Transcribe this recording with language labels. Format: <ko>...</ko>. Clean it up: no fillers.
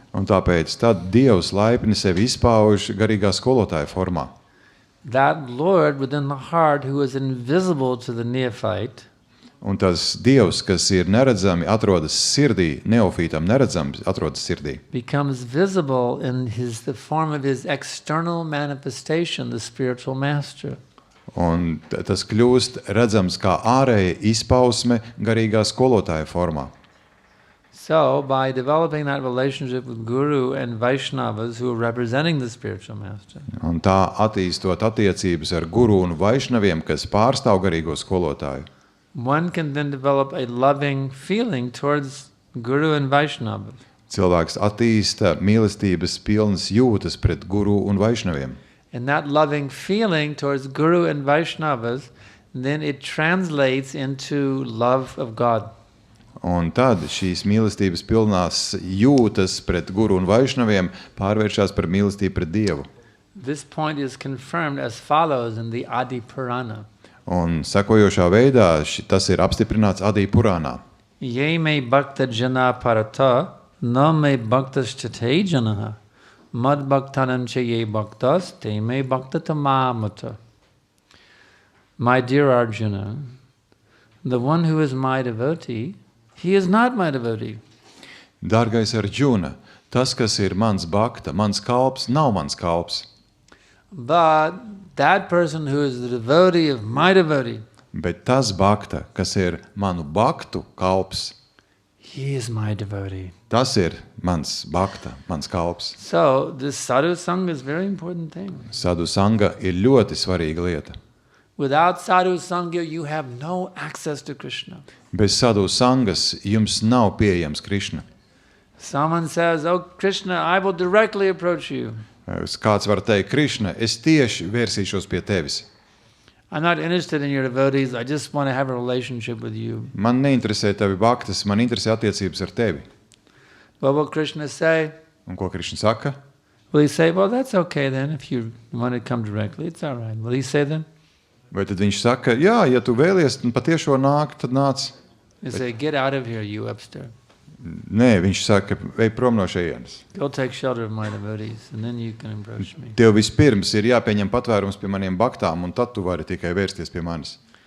<lv>Un tāpēc tad Dievs laipni sevi izpauž garīgā skolotāja formā.</lv> <en>That Lord within the heart who is invisible to the neophyte,</en> <lv>Un tas Dievs, kas ir neredzami, atrodas sirdī, neofītam neredzams, atrodas sirdī.</lv> <en>becomes visible in the form of his external manifestation, the spiritual master.</en> <lv>Un tas kļūst redzams kā ārēja izpausme garīgā skolotāja formā.</lv> <en>So, by developing that relationship with Guru and Vaishnavas who are representing the spiritual master,</en> <lv>Un tā attīstot attiecības ar guru un vaišnaviem, kas pārstāv garīgo skolotāju,</lv> <en>one can then develop a loving feeling towards Guru and Vaishnavas.</en> <lv>cilvēks attīsta mīlestības pilnas jūtas pret guru un vaišnaviem.</lv> <en>And that loving feeling towards Guru and Vaishnavas, then it translates into love of God.</en> <lv>Un tad šīs mīlestības pilnās jūtas pret guru un vaišnaviem pārvēršas par mīlestību pret Dievu.</lv> <en>This point is confirmed as follows in the Adi Purana.</en> <lv>Un sekojošā veidā tas ir apstiprināts Adi Purānā.</lv> <sa>Ye me bhakta jana parata, na me bhaktas chate janaha, mad bhaktanam che ye bhaktas, te me bhakta tamamata.</sa> <en>My dear Arjuna, the one who is my devotee, he is not my devotee.</en> <lv>Dārgais Arjuna, tas, kas ir mans bhakta, mans kalps, nav mans kalps.</lv> <en>But that person who is the devotee of my devotee,</en> <lv>Bet tas bhakta, kas ir manu bhaktu kalps,</lv> <en>he is my devotee.</en> <lv>tas ir mans bhakta, mans kalps.</lv> <en>So this sadhu sangha is a very important thing.</en> <lv>Sadhu sanga ir ļoti svarīga lieta.</lv> <en>Without sadhu sangha, you have no access to Krishna.</en> <lv>Bez sadhu sangas jums nav pieejams Krišna.</lv> <en>Someone says, "Oh Krishna, I will directly approach you.</en> <lv>Kāds var teikt, Krišna, es tieši vērsīšos pie tevis.</lv> <en>I'm not interested in your devotees. I just want to have a relationship with you."</en> <lv>Man neinteresē tavi bhaktas, man interesē attiecības ar tevi.</lv> <en>What will Krishna say?</en> <lv>Un ko Krišna saka?</lv> <en>Will he say, "Well, that's okay then, if you want to come directly, it's all right." Will he say then?</en> <lv>Vai tad viņš saka, jā, ja tu vēlies patiešo nākt, tad nāc.</lv> <en>He'll say, "Get out of here, you upstart.</en> <lv>Nē, viņš saka, ej prom no šejienes.</lv> <en>Go take shelter of my devotees, and then you can approach me."</en> <lv>Tev vispirms ir jāpieņem patvērums pie maniem bhaktām, un tad tu vari tikai vērsties pie manis.</lv>